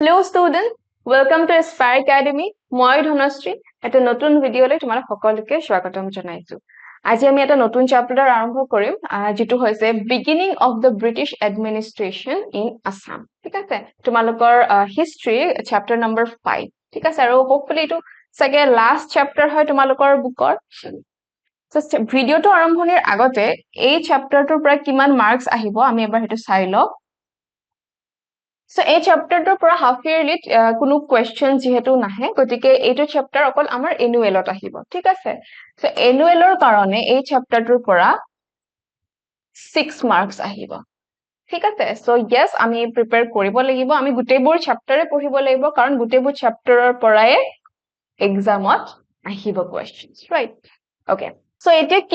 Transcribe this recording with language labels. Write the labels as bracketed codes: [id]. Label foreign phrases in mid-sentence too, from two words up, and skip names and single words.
[en] Hello student, welcome to Aspire Academy. [as] মই ধনশ্ৰী এটা নতুন ভিডিঅলৈ তোমালোক সকলোকে স্বাগতম জনাইছো। আজি আমি এটা নতুন চ্যাপ্টাৰ আৰম্ভ কৰিম যেটো হৈছে [en] Beginning of the British Administration in Assam। [as] ঠিক আছে? তোমালোকৰ [en] history chapter number 5। [as] ঠিক আছে? আৰু hopefully এটো সগে [en] last chapter [as] হয় তোমালোকৰ বুকৰ। So ভিডিঅটো আৰম্ভণিৰ আগতে এই চ্যাপ্টাৰটোৰ পৰা কিমান মাৰ্কস আহিব আমি এবাৰ হেতু চাই লও। So এই চ্যাপ্টাৰটোৰ পৰা [en] half yearly [as] কোনো কোৱেশ্চন যেহেতু নাহে গতিকে এইটো চ্যাপ্টাৰ অকল আমাৰ এনুৱেলত আহিব ঠিক আছে সো এনুৱেলৰ কাৰণে এই চ্যাপ্টাৰটোৰ পৰা 6 মাৰ্কস আহিব ঠিক আছে [en] so yes [as] আমি প্ৰিপেয়াৰ কৰিব লাগিব আমি গুটেবোৰ চ্যাপ্টাৰে পঢ়িব লাগিব কাৰণ গুটেবোৰ চ্যাপ্টাৰৰ পৰাই এক্সামত আহিব [en] questions right okay so [as] এতিয়া কি